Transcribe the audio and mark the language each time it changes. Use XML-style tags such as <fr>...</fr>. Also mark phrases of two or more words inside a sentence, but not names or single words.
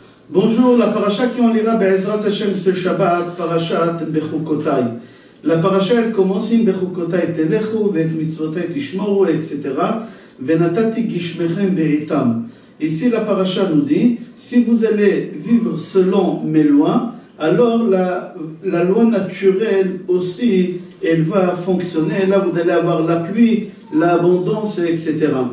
<fr>Bonjour, la paracha qu'on lira</fr> <he>בעזרת השם</he> <fr>ce Shabbat, parashat Bechukotai. La paracha elle commence in</fr> <he>בחוקותי תלכו, ואת מצוותי תשמרו,</he> <fr>etc.</fr> <he>ונתתי גשמיכם בעתם.</he> <fr>Ici la paracha nous dit, si vous allez vivre selon mes lois, alors la loi naturelle aussi, elle va fonctionner. Là vous allez avoir la pluie, l'abondance, etc.</fr>